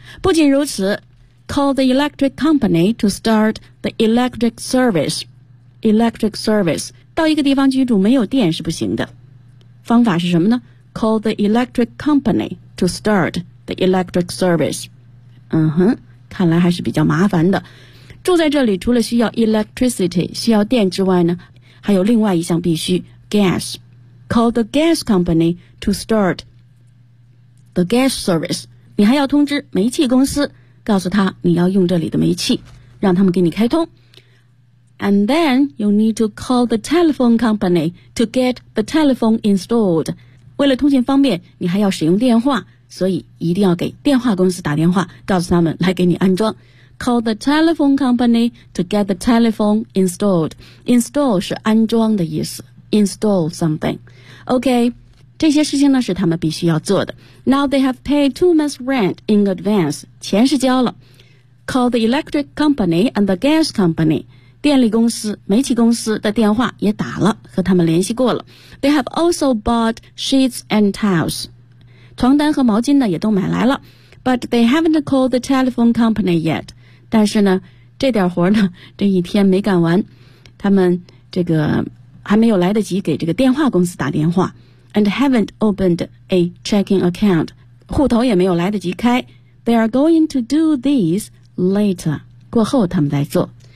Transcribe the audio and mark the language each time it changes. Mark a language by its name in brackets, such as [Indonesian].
[Chinese] 不仅如此， [English] Call the electric company to start the electric service. Electric service. [Chinese] 到一个地方居住没有电是不行的。方法是什么呢？ [English] Call the electric company to start the electric service. [Chinese] 嗯哼，看来还是比较麻烦的。住在这里除了需要 electricity, 需要电之外呢，还有另外一项必须， gas. [English] Call the gas company to start the gas service. [Chinese] 你还要通知煤气公司，告诉他你要用这里的煤气，让他们给你开通。 [English] And then you need to call the telephone company to get the telephone installed. [Chinese] 为了通信方便，你还要使用电话，所以一定要给电话公司打电话，告诉他们来给你安装。 [English] Call the telephone company to get the telephone installed. Install [Chinese] 是安装的意思。 [English] Install something. Okay. [Chinese] 这些事情呢是他们必须要做的。 [English] Now they have paid 2 months rent in advance. [Chinese] 钱是交了。 [English] Call the electric company and the gas company. [Chinese] 电力公司、煤气公司的电话也打了，和他们联系过了。 [English] They have also bought sheets and towels. [Chinese] 床单和毛巾呢也都买来了。 [English] But they haven't called the telephone company yet. [Chinese] 但是呢这点活呢这一天没干完。他们这个还没有来得及给这个电话公司打电话。 [English] And haven't opened a checking account. [Chinese] 户头也没有来得及开。 [English] They are going to do these later. [Chinese] 过后他们再做。